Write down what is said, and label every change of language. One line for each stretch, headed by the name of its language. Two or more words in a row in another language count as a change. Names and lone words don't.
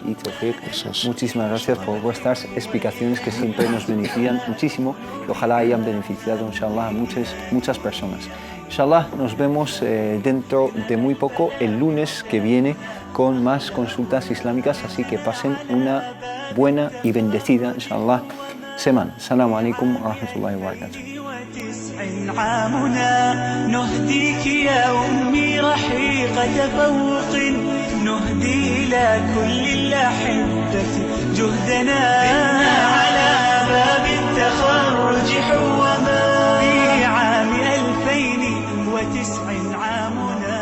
Spanish: Y Tawfiq, muchísimas gracias por vuestras explicaciones que siempre nos benefician muchísimo y ojalá hayan beneficiado, inshallah, a muchas personas. Inshallah, nos vemos dentro de muy poco, el lunes que viene, con más consultas islámicas, así que pasen una buena y bendecida, inshallah, semana.
Arabic: السلام عليكم ورحمة الله وبركاته. عامنا نهديك يا أمي رحيق تفوق نهدي إلى كل الأحبة جهدنا على باب التخرج حوما في عام 2009 عامنا